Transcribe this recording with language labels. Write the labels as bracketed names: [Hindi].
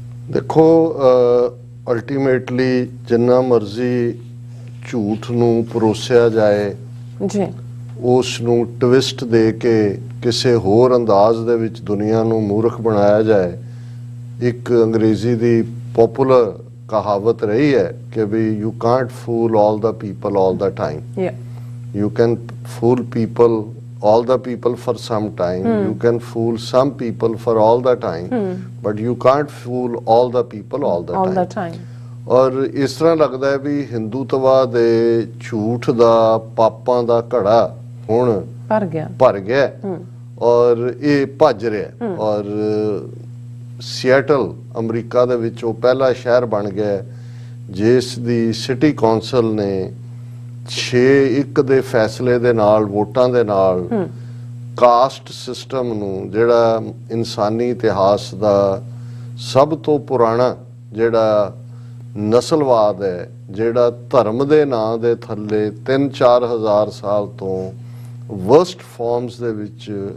[Punjabi] ਦੇਖੋ ਅਲਟੀਮੇਟਲੀ ਜਿੰਨਾ ਮਰਜ਼ੀ ਝੂਠ ਨੂੰ ਪਰੋਸਿਆ ਜਾਏ ਜੀ ਉਸ ਨੂੰ ਟਵਿਸਟ ਦੇ ਕੇ ਕਿਸੇ ਹੋਰ ਅੰਦਾਜ਼ ਦੇ ਵਿੱਚ ਦੁਨੀਆ ਨੂੰ ਮੂਰਖ ਬਣਾਇਆ ਜਾਏ। ਇੱਕ ਅੰਗਰੇਜ਼ੀ ਦੀ ਪਪੂਲਰ ਕਹਾਵਤ ਰਹੀ ਹੈ ਕਿ ਵੀ [English] You can't fool all the people all the time. You can fool people, all the people for some time. You can fool some people for all the time, but you can't fool all the people all the time. [Punjabi] ਔਰ ਇਸ ਤਰ੍ਹਾਂ ਲੱਗਦਾ ਹੈ ਵੀ ਹਿੰਦੂਤਵਾ ਦੇ ਝੂਠ ਦਾ ਪਾਪਾਂ ਦਾ ਘੜਾ ਹੁਣ ਭਰ ਗਿਆ ਔਰ ਇਹ ਭੱਜ ਰਿਹਾ ਔਰ ਸਿਐਟਲ ਅਮਰੀਕਾ ਦੇ ਵਿੱਚ ਉਹ ਪਹਿਲਾ ਸ਼ਹਿਰ ਬਣ ਗਿਆ ਜਿਸ ਦੀ ਸਿਟੀ ਕੌਂਸਲ ਨੇ 6-1 ਦੇ ਫੈਸਲੇ ਦੇ ਨਾਲ ਵੋਟਾਂ ਦੇ ਨਾਲ ਕਾਸਟ ਸਿਸਟਮ ਨੂੰ ਜਿਹੜਾ ਇਨਸਾਨੀ ਇਤਿਹਾਸ ਦਾ ਸਭ ਤੋਂ ਪੁਰਾਣਾ ਜਿਹੜਾ ਨਸਲਵਾਦ ਹੈ ਜਿਹੜਾ ਧਰਮ ਦੇ ਨਾਂ ਦੇ ਥੱਲੇ 3-4 ਹਜ਼ਾਰ ਸਾਲ ਤੋਂ ਵਰਸਟ ਫਾਰਮਸ ਦੇ ਵਿੱਚ